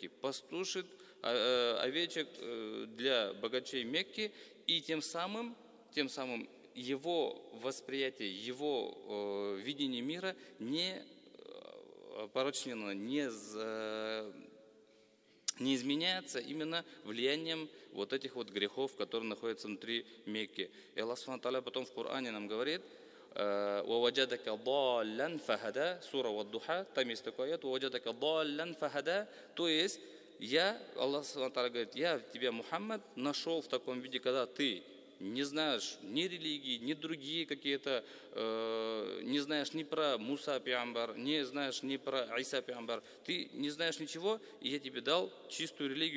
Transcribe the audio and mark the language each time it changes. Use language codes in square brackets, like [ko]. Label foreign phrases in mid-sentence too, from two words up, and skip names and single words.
[ru] Пастушит овечек для богачей Мекки, и тем самым его восприятие, его видение мира не порочнено, не изменяется именно влиянием вот этих вот грехов, которые находятся внутри Мекки. И Аллах Субхану потом в Коране нам говорит: [ar] وَوَجَدَكَ ضَالًّا فَهَدَى, [ru] сура Вад-Духа, там есть такой аят: [ar] وَوَجَدَكَ ضَالًّا فَهَدَى, [ru] то есть Аллах говорит, я тебя, Мухаммад, нашел в таком виде, когда ты не знаешь ни религии, ни другие какие-то, не знаешь ни про Муса пиамбар, не знаешь ни про Иса пиамбар, ты не знаешь ничего, и я тебе дал чистую религию.